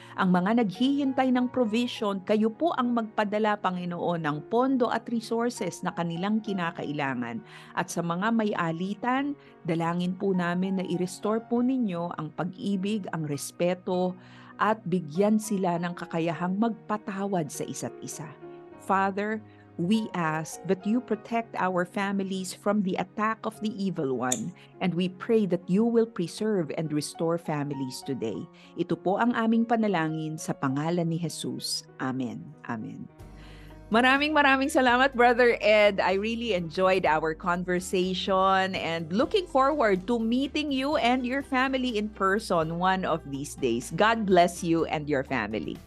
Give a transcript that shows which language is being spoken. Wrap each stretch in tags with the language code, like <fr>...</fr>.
<tl>Ang mga naghihintay ng provision, kayo po ang magpadala, Panginoon, ng pondo at resources na kanilang kinakailangan. At sa mga may alitan, dalangin po namin na i-restore po ninyo ang pag-ibig, ang respeto, at bigyan sila ng kakayahang magpatawad sa isa't isa.</tl> <en>Father, we ask that you protect our families from the attack of the evil one, and we pray that you will preserve and restore families today.</en> <tl>Ito po ang aming panalangin sa pangalan ni Jesus. Amen. Amen. Maraming salamat, Brother Ed.</tl> <en>I really enjoyed our conversation and looking forward to meeting you and your family in person one of these days. God bless you and your family.</en>